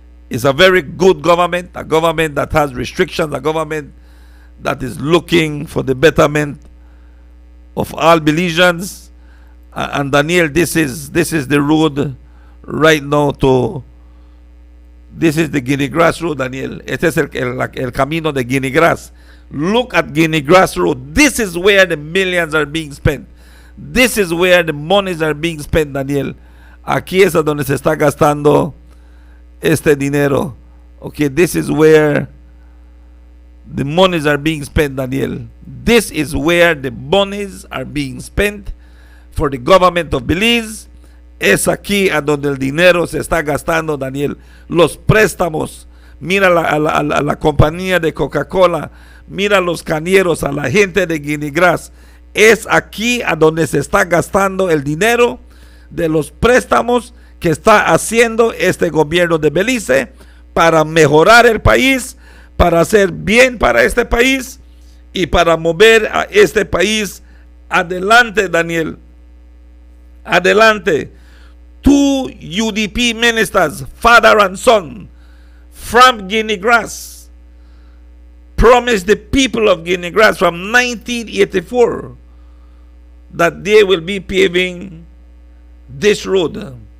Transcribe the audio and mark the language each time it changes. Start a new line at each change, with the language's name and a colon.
English: is a very good government, a government that has restrictions, a government that is looking for the betterment of all Belizeans. And Daniel, this is the road right now to. This is the Guinea Grass Road, Daniel.
Spanish: Este es el camino de Guinea Grass.
English: Look at Guinea Grass Road. This is where the millions are being spent. This is where the monies are being spent, Daniel.
Spanish: Aquí es donde se está gastando este dinero.
English: Okay, this is where the monies are being spent, Daniel. This is where the monies are being spent for the government of Belize.
Spanish: Es aquí a donde el dinero se está gastando, Daniel. Los préstamos. Mira a la compañía de Coca-Cola. Mira a los cañeros, a la gente de Guinea Grass. Es aquí a donde se está gastando el dinero de los préstamos que está haciendo este gobierno de Belice para mejorar el país, para hacer bien para este país y para mover a este país adelante, Daniel. Adelante.
English: Two UDP ministers, father and son, from Guinea Grass, promised the people of Guinea Grass from 1984 that they will be paving this road.